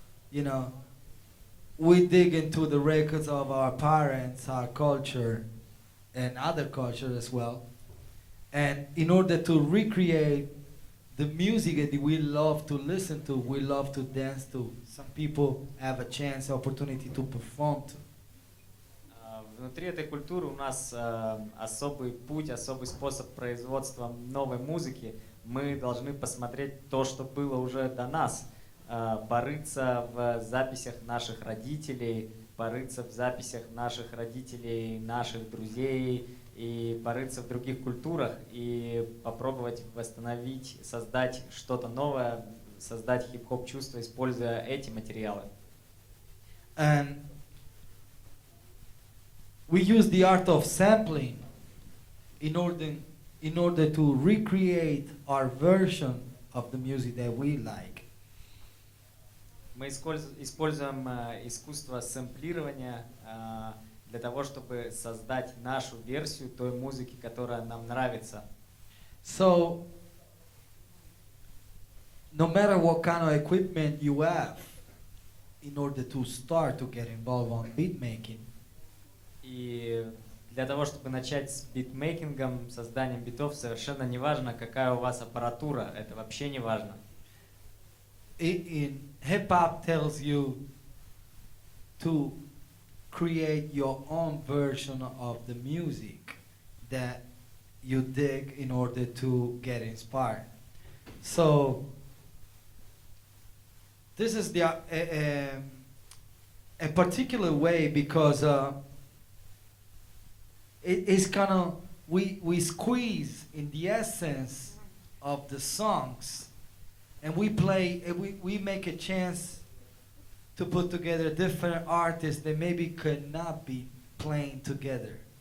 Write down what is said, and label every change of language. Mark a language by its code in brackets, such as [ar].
[en] You know, we dig into the records of our parents, our culture, and other culture as well. And in order to recreate the music that we love to listen to, we love to dance to, some people have a chance, opportunity to perform to. [ru] Внутри этой культуры у нас особый путь, особый способ производства новой музыки. Мы должны посмотреть то, что было уже до нас, порыться в записях наших родителей, порыться в записях наших родителей, наших друзей, и порыться в других культурах, и попробовать восстановить, создать что-то новое, создать хип-хоп чувство, используя эти материалы. [en] And we use the art of sampling in order to recreate our version of the music that we like. [ru] Мы используем искусство сэмплирования для того, чтобы создать нашу версию той музыки, которая нам нравится. [en] So, no matter what kind of equipment you have, in order to start to get involved on beat making, [ru] и для того, чтобы начать с битмейкингом, созданием битов, совершенно не важно, какая у вас аппаратура, это вообще не важно. [en] in hip hop tells you to create your own version of the music that you dig in order to get inspired. So this is a particular way because it's kind of we squeeze in the essence of the songs, and we make a chance to put together different artists that maybe could not be playing together.